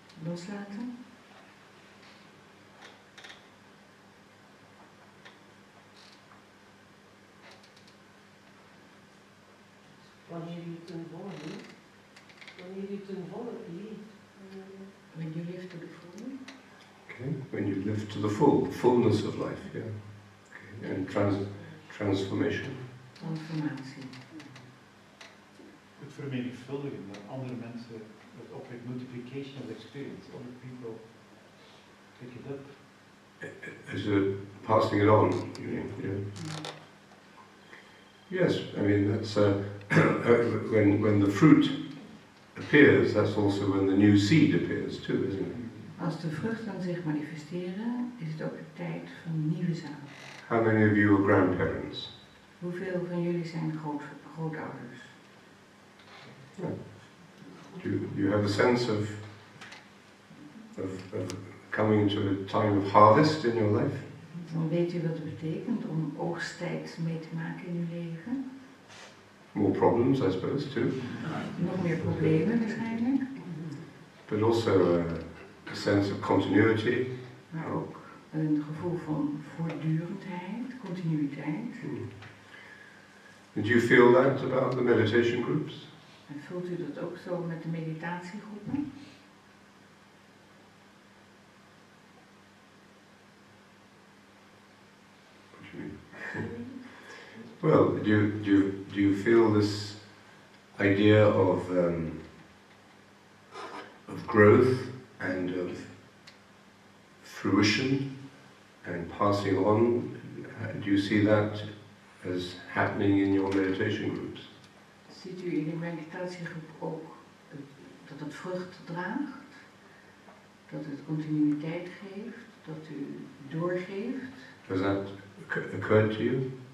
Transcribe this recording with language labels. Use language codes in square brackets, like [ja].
[nl] Loslaten. Wanneer je ten volle leeft. Wanneer je ten volle leeft. [en] When you live to the full. Okay, when you live to the fullness of life, yeah. Okay. And transformation. [nl] Transformatie. Het vermenigvuldigen dat andere mensen het opwekt, [en] multiplication of experience, other people pick it up. As a passing it on, you mean, yeah. Yes, I mean that's when the fruit appears, that's also when the new seed appears too, isn't it? [nl] Als de vruchten zich manifesteren, is het ook de tijd van nieuwe zaad. [en] How many of you are grandparents? [nl] Hoeveel van jullie zijn grootouders? [en] Do you have a sense of coming to a time of harvest in your life? [nl] Dan weet u wat het betekent om oogsttijd mee te maken in uw leven. [en] More problems, I suppose, too. [nl] Nog meer problemen waarschijnlijk. [en] But also a sense of continuity. [nl] Maar ook een gevoel van voortdurendheid, continuïteit. [en] Do you feel that about the meditation groups? [nl] En voelt u dat ook zo met de meditatiegroepen? [en] What do you mean? Well, do you feel this idea of growth and of fruition and passing on? Do you see that as happening in your meditation groups? [nl] Ziet u in de meditatiegroep ook dat het vrucht draagt? Dat het continuïteit geeft? Dat u doorgeeft? [en] Has that occurred to you?